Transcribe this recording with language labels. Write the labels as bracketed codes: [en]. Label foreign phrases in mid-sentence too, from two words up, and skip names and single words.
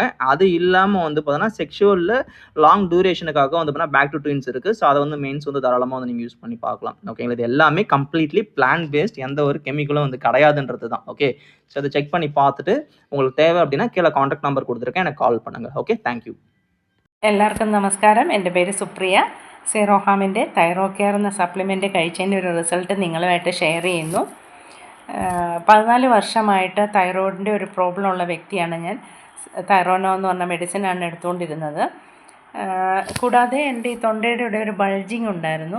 [ta] அது இல்லாம வந்து பார்த்தீங்கன்னா, செக்சுவல்ல லாங் டியூரேஷனுக்காக வந்து பார்த்தீங்கன்னா, பேக் டூ ட்வின்ஸ் இருக்கு. ஸோ அத வந்து மென்ஸ் வந்து தாராளமா வந்து நீங்க யூஸ் பண்ணி பார்க்கலாம். ஓகேங்களா? இது எல்லாமே [en] completely plant based. [ta] எந்த ஒரு கெமிக்கலும் வந்து கிடையாதுன்றது தான். ஓகே. ஸோ அத செக் பண்ணி பார்த்துட்டு, உங்களுக்கு தேவை அப்படின்னா கீழ [en] contact number [ta] குடுத்துருக்கேன். எனக்கு கால் பண்ணுங்க. ஓகே. [en] thank you. [ml] എല്ലാവർക്കും നമസ്കാരം. എൻ്റെ പേര് സുപ്രിയ. സീറോഹാമിൻ്റെ തൈറോ കെയർ എന്ന സപ്ലിമെൻറ്റ് കഴിച്ചതിൻ്റെ ഒരു റിസൾട്ട് നിങ്ങളുമായിട്ട് ഷെയർ ചെയ്യുന്നു. 14 വർഷമായിട്ട് തൈറോയിഡിൻ്റെ ഒരു പ്രോബ്ലം ഉള്ള വ്യക്തിയാണ് ഞാൻ. തൈറോനോ എന്ന് പറഞ്ഞ മെഡിസിനാണ് എടുത്തുകൊണ്ടിരുന്നത്. കൂടാതെ എൻ്റെ ഈ തൊണ്ടയുടെ ഇവിടെ ഒരു ബൾജിങ് ഉണ്ടായിരുന്നു.